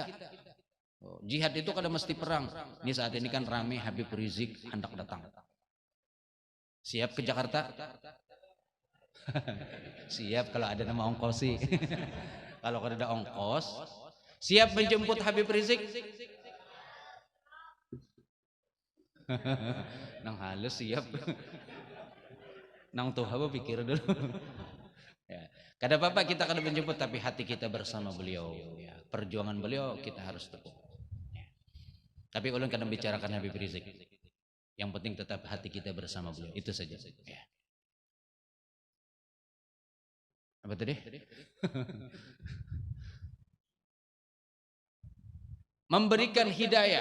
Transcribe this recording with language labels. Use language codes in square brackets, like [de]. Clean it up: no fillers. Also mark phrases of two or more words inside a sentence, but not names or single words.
[bjn] Jihad itu kada mesti perang. Ini saat ini kan rame Habib Rizik hendak datang. [id] Siap ke Jakarta? Siap kalau ada nama ongkos sih. Kalau ada ongkos, siap menjemput Habib Rizik? [bjn] Nang halus siap. Nang tuh apa pikir dulu. Ya. Kada apa-apa kita kada menjemput, [id] tapi hati kita bersama beliau. Ya. Perjuangan beliau kita harus teguh. Ya. [bjn] Tapi ulun kadang bicarakan Habib Rizik. Yang penting tetap hati kita bersama beliau. [id] Itu saja. Ya. Apa tadi? Memberikan hidayah.